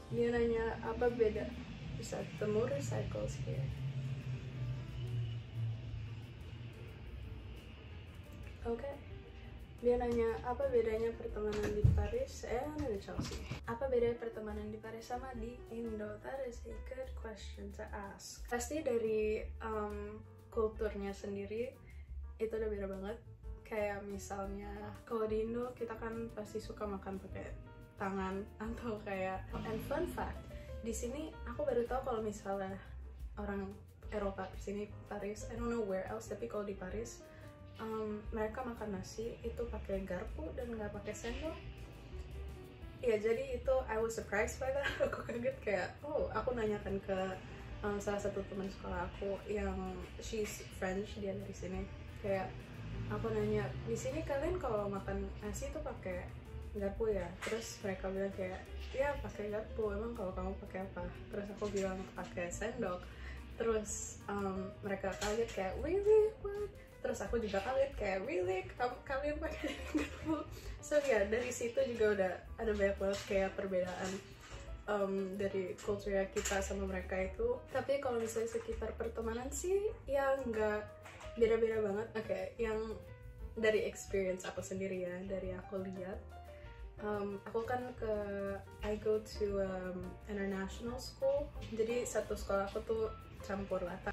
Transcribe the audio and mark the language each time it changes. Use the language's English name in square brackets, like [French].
[Indonesian] Dia nanya apa beda besar [English] the motorcycles here. [Indonesian] Okay. Dia nanya apa bedanya pertemanan di Paris and di Chelsea. Apa bedanya pertemanan di Paris sama di Indo? [English] That is a good question to ask. [Indonesian] Pasti dari kulturnya sendiri itu udah beda banget. Kayak misalnya kalau di Indo kita kan pasti suka makan pakai tangan atau kayak. [English] And fun fact, [Indonesian] di sini aku baru tahu kalau misalnya orang Eropa di sini Paris, [English] I don't know where else, [Indonesian] tapi kalau di Paris mereka makan nasi itu pakai garpu dan nggak pakai sendok. Ya jadi itu [English] I was surprised by that. [Indonesian] Aku kaget kayak aku nanyakan ke salah satu teman sekolah aku yang [English] she's French, [Indonesian] dia dari sini. Kayak aku nanya, di sini kalian kalau makan nasi itu pakai garpu ya? Terus mereka bilang kayak ya pakai garpu. Emang kalau kamu pakai apa? Terus aku bilang pakai sendok. Terus mereka kaget kayak [English] really what? [Indonesian] Terus aku juga kaget kayak really kalian pakai garpu. So ya dari situ juga udah ada banyak banget kayak perbedaan dari kultur kita sama mereka itu. Tapi kalau misalnya sekitar pertemanan sih ya nggak beda-beda banget. Oke, yang dari experience aku sendiri ya, dari aku lihat, aku kan [English] I go to international school, [Indonesian] jadi satu sekolah aku tuh campur lah.